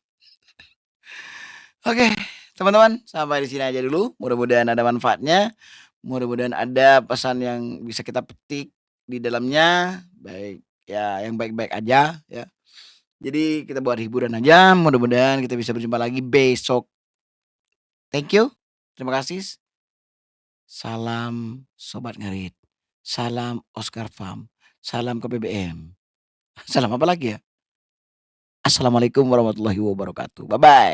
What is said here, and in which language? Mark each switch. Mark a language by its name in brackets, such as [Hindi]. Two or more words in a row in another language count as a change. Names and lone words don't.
[Indonesian] Oke, teman-teman, sampai di sini aja dulu. Mudah-mudahan ada manfaatnya. Mudah-mudahan ada pesan yang bisa kita petik di dalamnya, baik ya, yang baik-baik aja ya. Jadi kita buat hiburan aja. Mudah-mudahan kita bisa berjumpa lagi besok. [English] Thank you. [Indonesian] Terima kasih. Salam Sobat Ngerit. Salam Oscar Farm. Salam KBBM. Salam apa lagi ya? [Arabic] السلام عليكم ورحمة الله وبركاته. [English] Bye-bye.